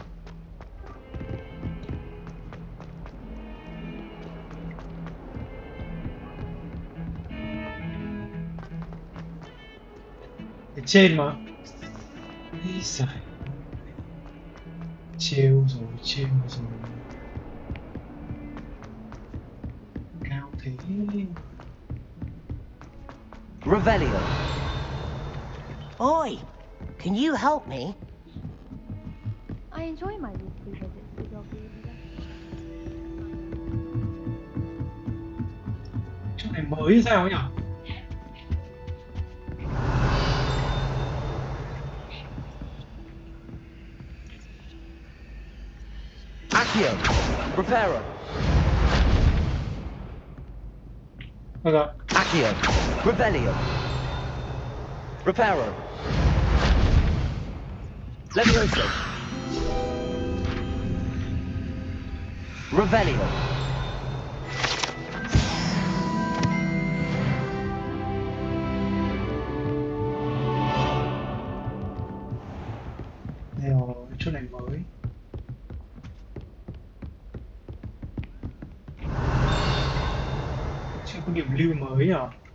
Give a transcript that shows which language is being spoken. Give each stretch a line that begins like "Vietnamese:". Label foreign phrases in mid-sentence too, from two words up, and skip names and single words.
Vietnamese: Ở trên mà. Ý giời. Trêu rồi. Cao thế.
English: Revelio. Oi, can you help me? I enjoy my weekly visits to your room.
Vietnamese: Chỗ này mới hay sao nhỉ?
English: Accio. Reparo.
Vietnamese: Được rồi.
English: Accio. Revelio. Reparo. Levioso. Revelio.
Vietnamese: Đây rồi, chỗ này mới. Chưa có điểm lưu mới à?